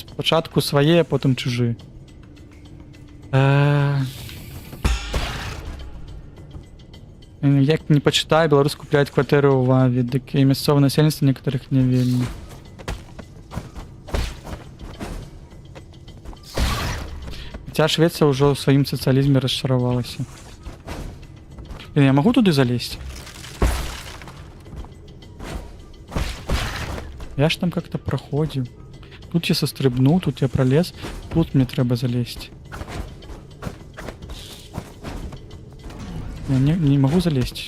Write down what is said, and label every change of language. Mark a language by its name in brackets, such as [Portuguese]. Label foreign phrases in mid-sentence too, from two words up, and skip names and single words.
[Belarusian] Спачатку свае, а потым чужыя. Як не пачытаю, беларус купляюць кватэры ў Ваве, дык і мясцовае насельніцтва некаторых не вельмі. Хаця Швецыя ўжо ў сваім сацыялізме расчаравалася. Я магу туды [Russian] залезть? Я ж там как-то проходил. Тут я сострибнул, тут я пролез. Тут мне треба залезть. Я не могу залезть.